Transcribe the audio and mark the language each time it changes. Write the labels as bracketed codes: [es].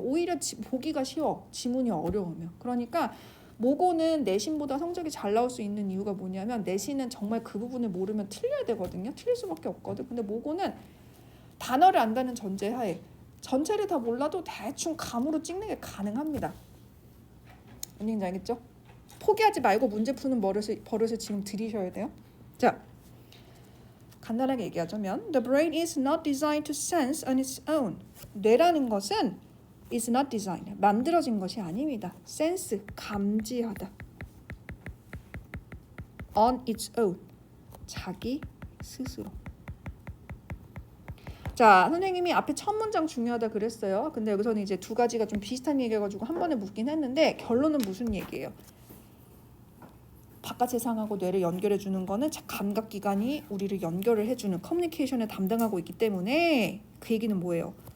[ko] 오히려 보기가 쉬워. 지문이 어려우면. 그러니까 모고는 내신보다 성적이 잘 나올 수 있는 이유가 뭐냐면 내신은 정말 그 부분을 모르면 틀려야 되거든요. 틀릴 수밖에 없거든. 근데 모고는 단어를 안다는 전제하에 전체를 다 몰라도 대충 감으로 찍는 게 가능합니다. 뭔지 알겠죠? 포기하지 말고 문제 푸는 버릇을 지금 들이셔야 돼요. 자, 간단하게 얘기하자면 [en] The brain is not designed to sense on its own. [ko] 뇌라는 것은 [en] is not designed, [ko] 만들어진 것이 아닙니다. sense, 감지하다. on its own, 자기 스스로. 자, 선생님이 앞에 첫 문장 중요하다 그랬어요. 근데 여기서는 이제 두 가지가 좀 비슷한 얘기여가지고 한 번에 묻긴 했는데 결론은 무슨 얘기예요? 바깥 세상하고 뇌를 연결해 주는 거는 감각기관이 우리를 연결을 해주는 커뮤니케이션을 담당하고 있기 때문에 그 얘기는 뭐예요?